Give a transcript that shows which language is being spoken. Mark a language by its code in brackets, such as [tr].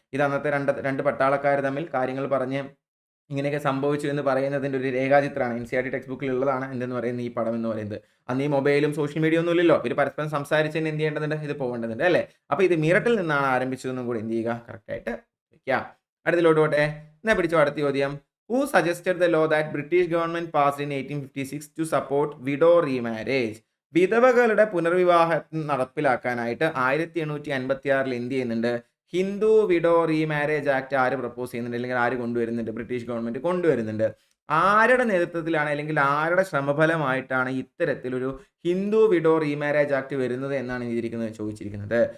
[ml] ഇത് അന്നത്തെ രണ്ട് പട്ടാളക്കാർ തമ്മിൽ കാര്യങ്ങൾ പറഞ്ഞ് ഇങ്ങനെയൊക്കെ സംഭവിച്ചു എന്ന് പറയുന്നതിൻ്റെ ഒരു രേഖാചിത്രമാണ്. NCERT ടെക്സ്റ്റ് ബുക്കിൽ ഉള്ളതാണ് എന്തെന്ന് പറയുന്നത്, ഈ പടം എന്ന് പറയുന്നത്. അന്ന് ഈ മൊബൈലും സോഷ്യൽ മീഡിയ ഒന്നും ഇല്ലല്ലോ. ഇവർ പരസ്പരം സംസാരിച്ചതിന് എന്ത് ചെയ്യേണ്ടതുണ്ട്? ഇത് പോകേണ്ടതുണ്ട് അല്ലേ? അപ്പോൾ ഇത് മീററ്റിൽ നിന്നാണ് ആരംഭിച്ചതെന്നും കൂടി എന്ത് ചെയ്യുക? കറക്റ്റായിട്ട് വയ്ക്കുക. അടുത്തിലോട്ട് പോട്ടെ. എന്നാ പിടിച്ചോ അടുത്ത ചോദ്യം. [en] Who suggested the law that British government passed in 1856 to support widow remarriage? [ml] വിധവകളുടെ പുനർവിവാഹം നടപ്പിലാക്കാനായിട്ട് 1856 എന്ത് ചെയ്യുന്നുണ്ട്? ഹിന്ദു വിഡോ റീമാരേജ് ആക്ട് ആര് പ്രപ്പോസ് ചെയ്യുന്നുണ്ട് അല്ലെങ്കിൽ ആര് കൊണ്ടുവരുന്നുണ്ട്? ബ്രിട്ടീഷ് ഗവൺമെന്റ് കൊണ്ടുവരുന്നുണ്ട്. ആരുടെ നേതൃത്വത്തിലാണ് അല്ലെങ്കിൽ ആരുടെ ശ്രമഫലമായിട്ടാണ് ഇത്തരത്തിലൊരു ഹിന്ദു വിഡോ റീമാരേജ് ആക്ട് വരുന്നത് എന്നാണ് ചോദിച്ചിരിക്കുന്നത്.